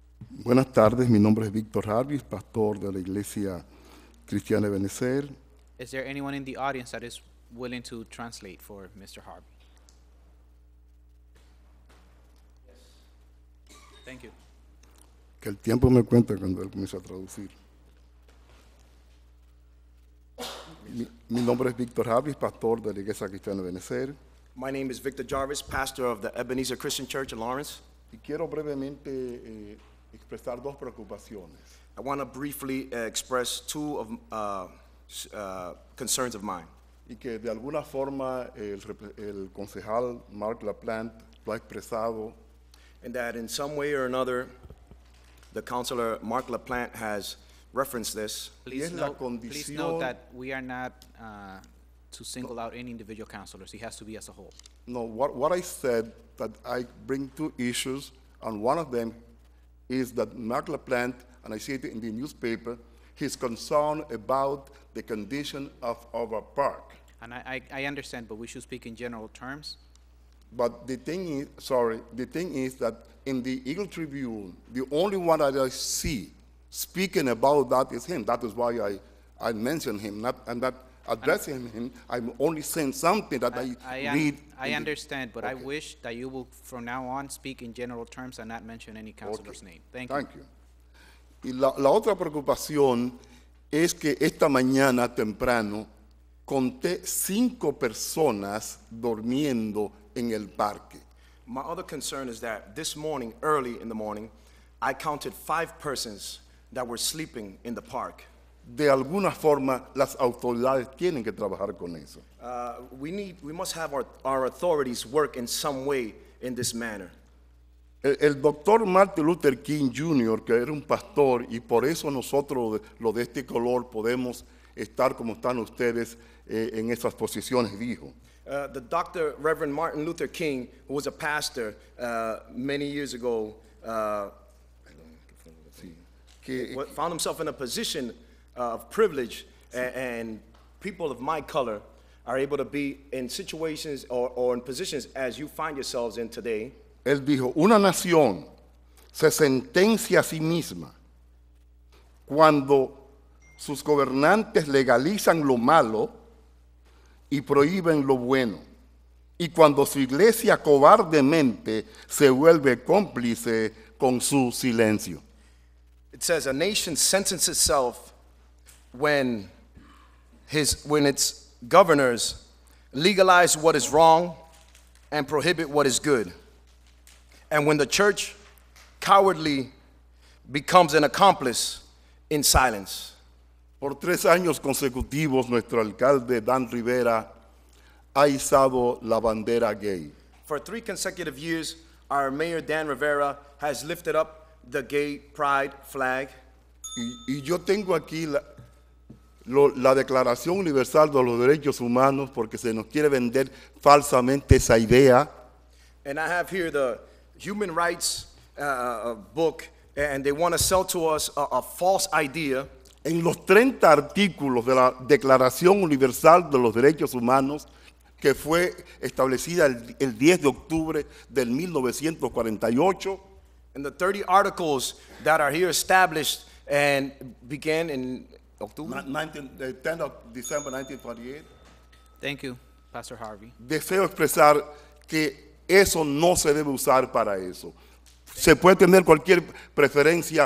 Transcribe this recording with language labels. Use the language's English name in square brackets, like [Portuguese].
[Spanish] Buenas tardes, mi nombre es Víctor Harvey, pastor de la Iglesia Cristiana de Benecer. [English] Is there anyone in the audience that is willing to translate for Mr. Harvey? Yes. Thank you. [Spanish] Que el tiempo me cuenta cuando él comienza a traducir. Mi nombre es Víctor Harvey, pastor de la Iglesia Cristiana de Benecer. [English] My name is Victor Jarvis, pastor of the Ebenezer Christian Church in Lawrence. [Spanish] Y quiero brevemente expresar dos preocupaciones. [English] I want to briefly express two of concerns of mine. [Spanish] Y que de alguna forma el concejal Mark LaPlante lo ha expresado. [English] And that in some way or another, the councilor Mark LaPlante has referenced this. Please [Spanish] es la [English] please note that we are not to single out any individual councilors. He has to be as a whole. No, what I said, that I bring two issues, and one of them is that Mark LaPlante, and I see it in the newspaper, he's concerned about the condition of our park. And I understand, but we should speak in general terms. But the thing is that in the Eagle Tribune, the only one that I see speaking about that is him. That is why I mentioned him, and not addressing him. I'm only saying something that I read. I understand, but okay. I wish that you will, from now on, speak in general terms and not mention any councilor's name. Thank you. [Spanish] Y la otra preocupación es que esta mañana temprano conté 5 personas durmiendo en el parque. [English] My other concern is that this morning, early in the morning, I counted 5 persons that were sleeping in the park. [Spanish] De alguna forma, las autoridades tienen que trabajar con eso. [English] We must have our authorities work in some way in this manner. [Spanish] El doctor Martin Luther King Jr., que era un pastor, y por eso nosotros, los de este color, podemos estar como están ustedes en esas posiciones, dijo. [English] The Dr. Reverend Martin Luther King, who was a pastor many years ago, found himself in a position of privilege, and people of my color are able to be in situations or in positions as you find yourselves in today. [Spanish] Él dijo, una nación se sentencia a sí misma cuando sus gobernantes legalizan lo malo y prohíben lo bueno, y cuando su iglesia cobardemente se vuelve cómplice con su silencio. [English] It says a nation sentences itself when its governors legalize what is wrong and prohibit what is good. And when the church cowardly becomes an accomplice in silence. [Spanish] Por 3 años consecutivos, nuestro alcalde Dan Rivera ha izado la bandera gay. [English] For 3 consecutive years, our mayor Dan Rivera has lifted up the gay pride flag. [Spanish] Y yo tengo aquí la Declaración Universal de los Derechos Humanos porque se nos quiere vender falsamente esa idea. [English] And I have here the Human Rights book, and they want to sell to us a false idea. [Spanish] En los 30 artículos de la Declaración Universal de los Derechos Humanos, que fue establecida el 10 de octubre del 1948, [English] and the 30 articles that are here established and began in October? 10 of December 1948. Thank you, Pastor Harvey. [Spanish] Deseo expresar que eso no se debe usar para eso. Se puede tener cualquier preferencia,